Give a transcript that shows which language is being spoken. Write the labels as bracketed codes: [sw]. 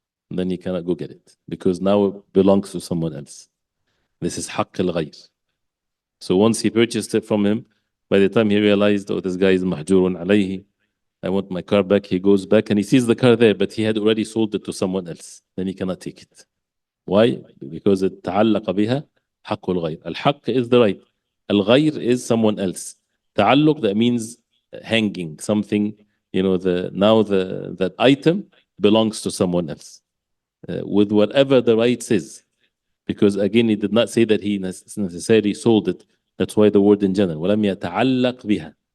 [en] And then he cannot go get it because now it belongs to someone else. This is [ar] حق الغير. [en] So once he purchased it from him, by the time he realized, oh, this guy is mahjurun alayhi, I want my car back, he goes back and he sees the car there, but he had already sold it to someone else. Then he cannot take it. Why? Because it [ar] تعلق بها حق الغير. [en] الحق is the right. الغير is someone else. تعلق, that means hanging something, that item belongs to someone else, with whatever the rights is. Because again, he did not say that he necessarily sold it. That's why the word in general, [ar] ولم يتعلق بها.